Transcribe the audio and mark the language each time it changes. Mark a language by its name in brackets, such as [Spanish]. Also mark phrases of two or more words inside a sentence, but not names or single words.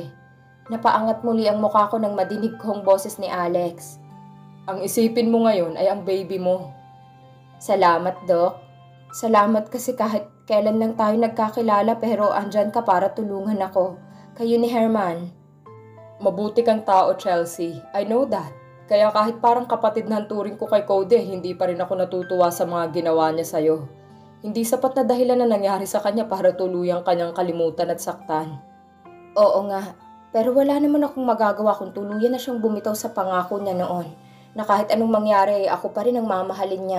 [Filipino] Napaangat muli ang mukha ko nang madinig ko ang boses ni Alex. Ang isipin mo ngayon ay ang baby mo. Salamat, Doc. Salamat kasi kahit kailan lang tayo nagkakilala pero andyan ka para tulungan ako. Kayo ni Herman. Mabuti kang tao, [English] Chelsea. I know that. [Filipino] Kaya kahit parang kapatid na ang turing ko kay Cody, hindi pa rin ako natutuwa sa mga ginawa niya sa'yo. Hindi sapat na dahilan na nangyari sa kanya para tuluyang kanyang kalimutan at saktan. Oo nga, pero wala naman akong magagawa kung tuluyan na siyang bumitaw sa pangako niya noon, na kahit anong mangyari ako pa rin ang mamahalin niya.